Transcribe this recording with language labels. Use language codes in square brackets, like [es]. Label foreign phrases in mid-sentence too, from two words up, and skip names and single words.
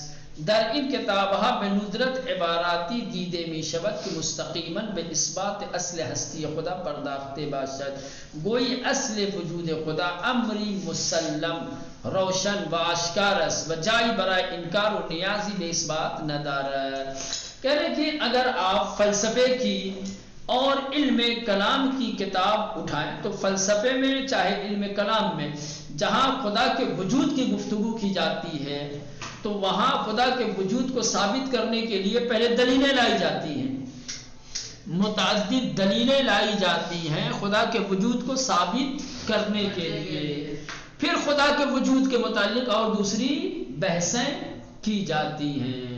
[fa] در این کتاب ها به ندرت عباراتی دیده می شود که مستقیما به اثبات اصل هستی خدا پرداخته باشد، گویی اصل وجود خدا امری مسلم روشن و آشکار است و جایی برای انکار و نیازی به اثبات ندارد۔ [ur] کہہ رہے کہ اگر آپ فلسفے کی اور علم کلام کی کتاب اٹھائیں تو فلسفے میں چاہے علم کلام میں جہاں خدا کے وجود کی گفتگو کی جاتی ہے تو وہاں خدا کے وجود کو ثابت کرنے کے لیے پہلے دلیلیں لائی جاتی ہیں، متعدد دلیلیں لائی جاتی ہیں خدا کے وجود کو ثابت کرنے کے لیے، پھر خدا کے وجود کے متعلق اور دوسری بحثیں کی جاتی ہیں۔